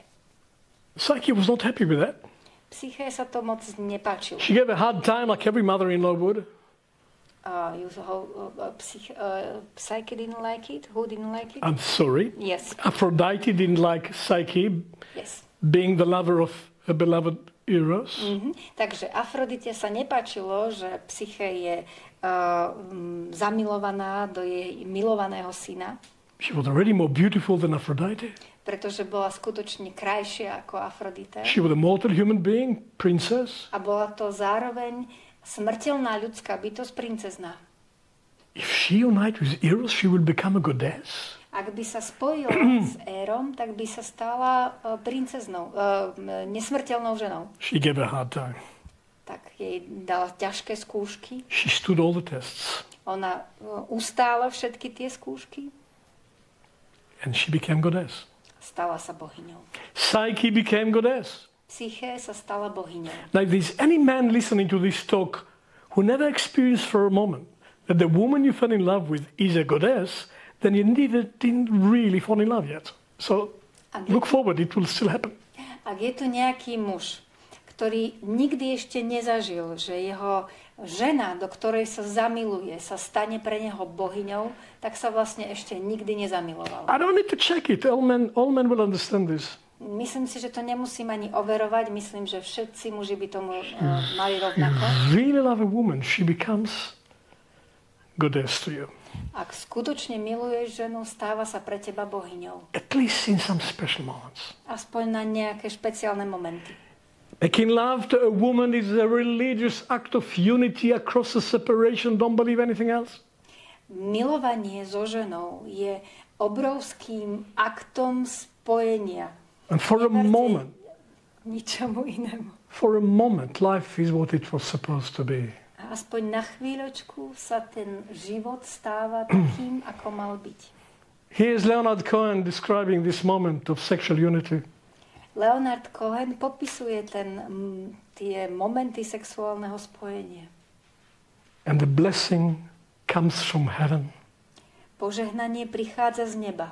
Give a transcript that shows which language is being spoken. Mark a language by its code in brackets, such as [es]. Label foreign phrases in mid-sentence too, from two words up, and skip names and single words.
[en] Psyche was not happy with that. [sk] Psyche sa to moc nepáčilo. [en] She gave a hard time like every mother-in-law would. Psyche didn't like it? Who didn't like it? I'm sorry. Yes. Aphrodite didn't like Psyche, Yes. being the lover of her beloved Eros. [sk] Takže Afrodite sa nepáčilo, že Psyche je zamilovaná do jej milovaného syna, [en] She was already more beautiful than Aphrodite. [sk] pretože bola skutočne krajšia ako Afrodite. [en] She was a mortal human being, princess. [sk] A bola to zároveň smrteľná ľudská bytosť, princezná. [en] If she united with Eros, she would become a goddess. [sk] Ak by sa spojila s Érom, tak by sa stala princeznou, nesmrteľnou ženou. [en] She gave a hard time. [sk] Tak jej dala ťažké skúšky. [en] She stood all the tests. [sk] Ona ustála všetky tie skúšky. [en] And she became goddess. [sk] Stala sa bohyňou. [en] Psyche became goddess. [sk] Psyche sa stala bohyňou. [en] Now, if there's any man listening to this talk who never experienced for a moment that the woman you fell in love with is a goddess, then you didn't really fall in love yet. So look forward, it will still happen. [sk] Ak je tu nejaký muž, ktorý nikdy ešte nezažil, že jeho žena, do ktorej sa zamiluje, sa stane pre neho bohyňou, tak sa vlastne ešte nikdy nezamiloval. [en] I don't need to check it. All men will understand this. [sk] Myslím si, že to nemusím ani overovať. Myslím, že všetci muži by tomu mali rovnako. [en] Really love a woman, she becomes goddess to you. [sk] Ak skutočne miluješ ženu, stáva sa pre teba bohyňou. [en] At least in some special moments. [sk] Aspoň na nejaké špeciálne momenty. [en] Making love to a woman is a religious act of unity across the separation. Don't believe anything else. [sk] Milovanie so ženou je obrovským aktom spojenia. [en] And for a moment, [sk] Ničomu inému. [en] for a moment, life is what it was supposed to be. [sk] A aspoň na chvíľočku sa ten život stáva takým, ako mal byť. [en] Here's Leonard Cohen describing this moment of sexual unity. [sk] Leonard Cohen popisuje tie momenty sexuálneho spojenia. [en] And the blessing comes from heaven. [sk] Požehnanie prichádza z neba.